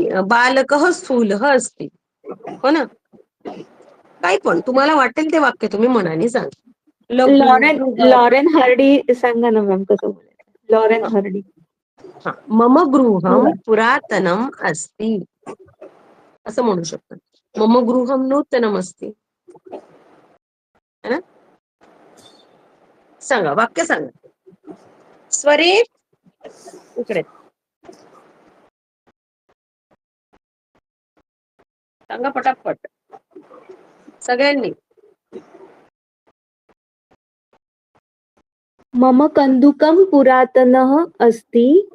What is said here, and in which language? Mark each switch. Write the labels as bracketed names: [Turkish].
[Sanskrit] बालकः स्थूलः अस्ति. [Marathi] हो ना? काही पण तुम्हाला वाटेल ते वाक्य तुम्ही मनाने सांगा. [Sanskrit] लघु, लॉरेन बृहत. [Marathi] लॉरेन हार्डी सांगा ना मॅम कसं बोलायचं. Laurene Hardy. हा. [Sanskrit] मम गृहं पुरातनम अस्ति [Marathi] असं म्हणू शकतात. [Sanskrit] मम गृहं नूतनम अस्ति, [Hindi] है ना? [Marathi] सांगा वाक्य सांगा. स्वरे इकडे सांगा पटापट सगळ्यांनी. [Sanskrit] मम कन्दुकं पुरातनः अस्ति.